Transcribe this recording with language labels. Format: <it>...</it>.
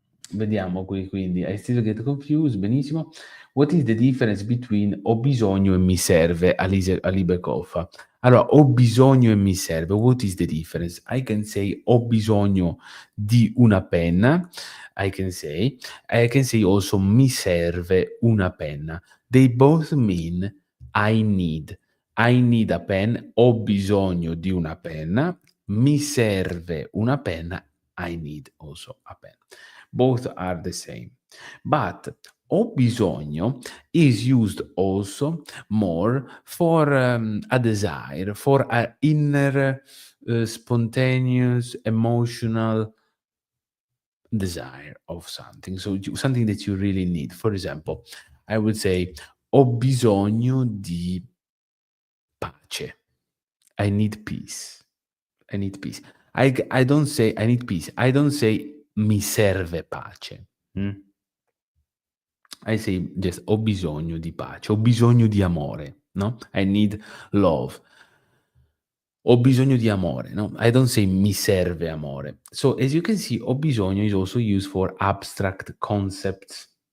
<it>Vediamo qui quindi.</it> <en>I still get confused,</en> <it>benissimo.</it> <en>What is the difference between</en> <it>ho bisogno e mi serve,</it> <en>Ali Bekoffa?</en> <it>Allora, ho bisogno e mi serve,</it> <en>what is the difference? I can say</en> <it>ho bisogno di una penna,</it> <en>I can say also</en> <it>mi serve una penna.</it> <en>They both mean I need. I need a pen,</en> <it>ho bisogno di una penna,</it> <en>mi serve una penna, I need also a pen. Both are the same. But</en> <it>ho bisogno</it> <en>is used also more for a desire, for a inner, spontaneous, emotional desire of something. So something that you really need. For example, I would say</en> <it>ho bisogno di pace.</it> <en>I need peace. I need peace. I don't say I need peace. I don't say</en> <it>mi serve pace.</it> <en>I say just</en> <it>ho bisogno di pace, ho bisogno di amore, no?</it> <en>I need love.</en> <it>Ho bisogno di amore, no?</it> <en>I don't say</en> <it>mi serve amore.</it> <en>So as you can see,</en> <it>ho bisogno</it> <en>is also used for abstract concepts.</en>